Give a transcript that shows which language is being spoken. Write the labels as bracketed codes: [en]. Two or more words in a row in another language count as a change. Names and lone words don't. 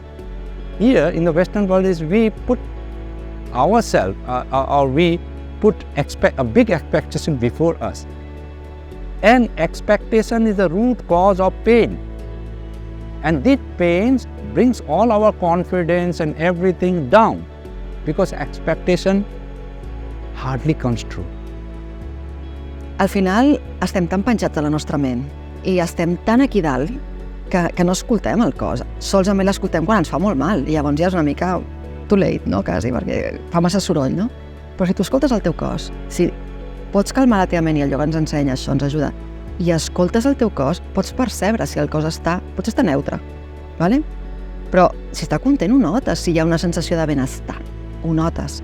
[en] Here in the Western world is we put ourselves or we put a big expectation before us. And expectation is the root cause of pain. And this pain brings all our confidence and everything down because expectation hardly comes true. [ca] Al final estem tan penjats a la nostra ment i estem tan aquí dalt que no escoltem el cos. Solament l'escoltem quan ens fa molt mal i llavors ja és una mica [en] too late, [ca] no? Quasi, perquè fa massa soroll, no? Però si tu escoltes el teu cos, si pots calmar la teva ment i el yoga ens ensenya això, ens ajuda, i escoltes el teu cos, pots percebre si el cos potser està neutre, ¿vale? Però si està content ho notes, si hi ha una sensació de benestar, ho notes.